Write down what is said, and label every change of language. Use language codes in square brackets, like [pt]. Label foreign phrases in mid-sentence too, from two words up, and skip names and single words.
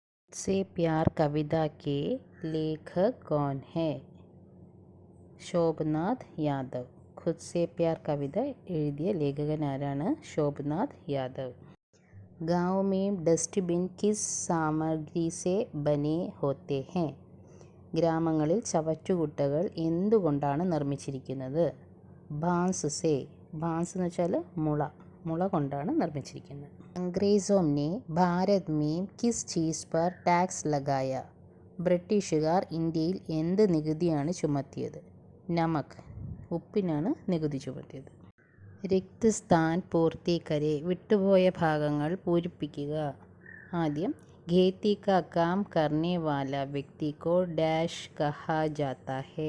[hi] से प्यार कविता के लेखक कौन है? [ml] ശോഭനാഥ് യാദവ്. ഖുദ് സേ പ്യാർ കവിത എഴുതിയ ലേഖകൻ ആരാണ്? ശോഭനാഥ് യാദവ്. [hi] गाँव में डस्टबिन किस सामग्री से बने होते हैं? [ml] ഗ്രാമങ്ങളിൽ ചവറ്റുകുട്ടകൾ എന്തുകൊണ്ടാണ് നിർമ്മിച്ചിരിക്കുന്നത്? [hi] बांस से. [ml] ബാൻസ് എന്ന് വെച്ചാൽ മുള കൊണ്ടാണ് നിർമ്മിച്ചിരിക്കുന്നത്. [hi] अंग्रेज़ों ने भारत में किस चीज़ पर टैक्स लगाया? [ml] ബ്രിട്ടീഷുകാർ ഇന്ത്യയിൽ എന്ത് നികുതിയാണ് ചുമത്തിയത്? നമക്. ഉപ്പിനാണ് നികുതി ചുമത്തിയത്. [hi] रिक्त स्थान पूर्ति करें. [ml] വിട്ടുപോയ ഭാഗങ്ങൾ പൂരിപ്പിക്കുക. [hi] ആദ്യം खेती का काम करने वाला व्यक्ति को डैश कहा जाता है.